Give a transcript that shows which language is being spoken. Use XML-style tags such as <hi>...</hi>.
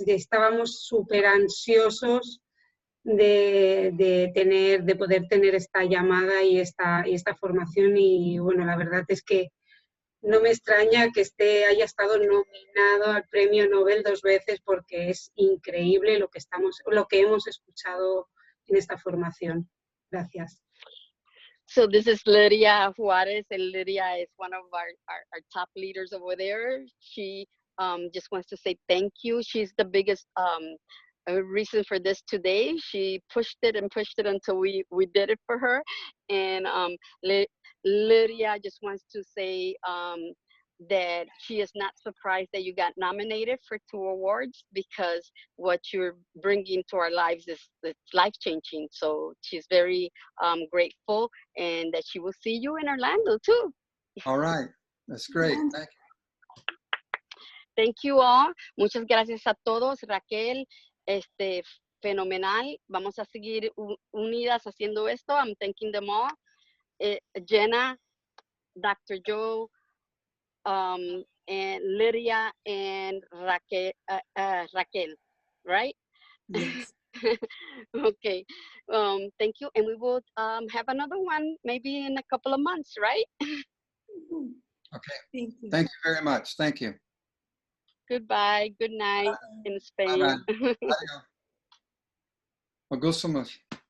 <es>Estábamos súper ansiosos de poder tener esta llamada y esta formación, y bueno, la verdad es que no me extraña que haya estado nominado al premio Nobel 2 veces, porque es increíble lo que hemos escuchado en esta formación. Gracias.</es> <en>So this is Lydia Juarez, and Lydia is one of our top leaders over there. She just wants to say thank you. She's the biggest reason for this today. She pushed it until we did it for her, and Lydia just wants to say that she is not surprised that you got nominated for 2 awards, because what you're bringing to our lives is life-changing. So she's very grateful, and that she will see you in Orlando too. All right. That's great. Thank you. Thank you all.</en> <es>Muchas gracias a todos. Raquel, fenomenal. Vamos a seguir unidas haciendo esto.</es> <en>I'm thanking them all. Jenna, Dr. Joe, and Lydia and Raquel, right? Yes. Okay. Thank you. And we will have another one maybe in a couple of months, right? Okay. Thank you. Thank you very much. Thank you. Goodbye. Good night in Spain. Bye-bye.</en> <es>Adiós. Me gusta mucho.</es>